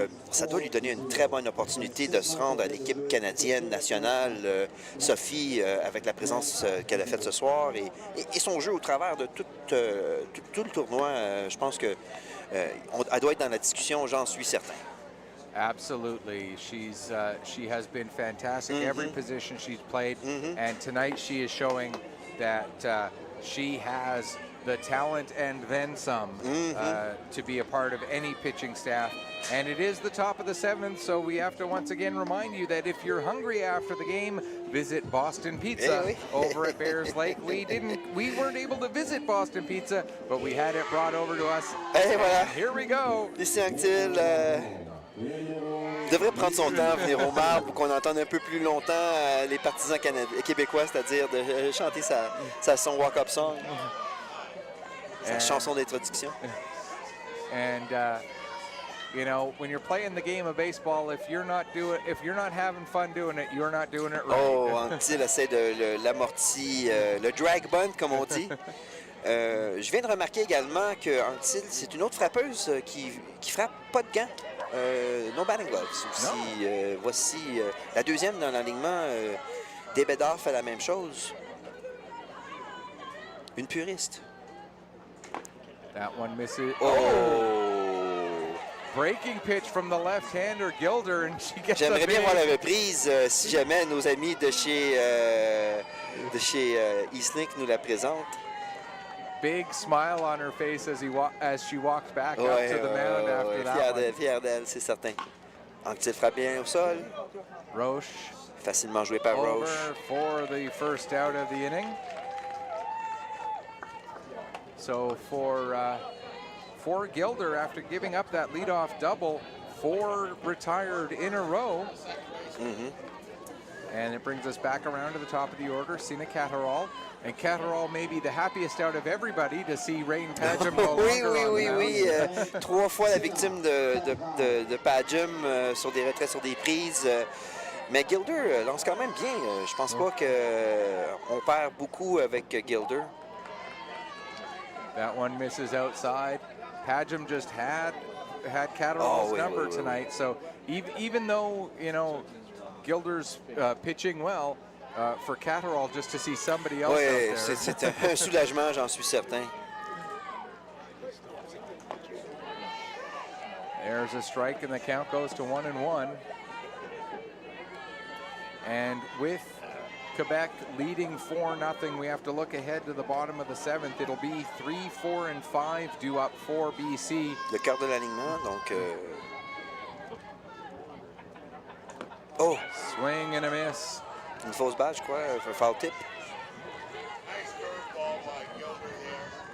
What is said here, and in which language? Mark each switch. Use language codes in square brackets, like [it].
[fr] Ça doit lui donner une très bonne opportunité de se rendre à l'équipe canadienne nationale. Sophie, avec la présence qu'elle a faite ce soir et son jeu au travers de tout le tournoi, je pense que elle doit être dans la discussion, j'en suis certain. [en] Absolutely. She has been fantastic every position she's played, and tonight she is showing that she has the talent and then some to be a part of any pitching staff. And it is the top of the 7th, so we have to once again remind you that if you're hungry after the game, visit Boston Pizza over at Bears Lake. We weren't able to visit Boston Pizza, but we had it brought over to us. [fr] Et voilà. [en] Here we go. [fr] Ici Anctil devrait prendre son temps à venir au marbre pour qu'on entende un peu plus longtemps les partisans québécois, c'est-à-dire de chanter son walk-up song, sa chanson d'introduction. [en] And you know, when you're playing the game of baseball, if you're not having fun doing it, you're not doing it right. [fr] Oh, Anctil essaie de l'amorti, le drag bunt, comme on dit. Je viens de remarquer également que Anctil, c'est une autre frappeuse qui frappe pas de gants. [en] No batting gloves [fr] aussi. Voici la deuxième dans l'alignement. Débédard fait la même chose. Une puriste. [en] That one misses. Oh! Breaking pitch from the left-hander Gilder, and she gets. [fr] J'aimerais bien voir la reprise si jamais nos amis de chez Eastlink nous la présentent. [en] Big smile on her face as she walks back up to the mound after that one. [fr] Fière d'elle, c'est certain. Anctil frappe bien au sol. Roche. Facilement joué par Roche. [en] Over for the first out of the inning. So for Gilder, after giving up that leadoff double, 4 retired in a row. And it brings us back around to the top of the order. Sina Catterall. And Catterall may be the happiest out of everybody to see Rain Pagem no longer [fr] Oui. 3 fois la victime de Pagem sur des retraits, sur des prises. Mais Gilder lance quand même bien. Je pense pas qu'on perd beaucoup avec Gilder. [en] That one misses outside. Pagem just had Catterall's number tonight. So even though, you know, Gilder's pitching well, for Catterall, just to see somebody else out there. [fr] C'est un soulagement, j'en suis certain. [en] There's a strike, and the count goes to 1-1. And with Quebec leading 4-0, we have to look ahead to the bottom of the 7th. It'll be 3, 4, and 5 due up for BC. [fr] Le quart de l'alignement, donc. Oh! [en] Swing and a miss. [fr] Une fausse balle, je crois, un foul tip. [en] Nice curveball by Gilder there.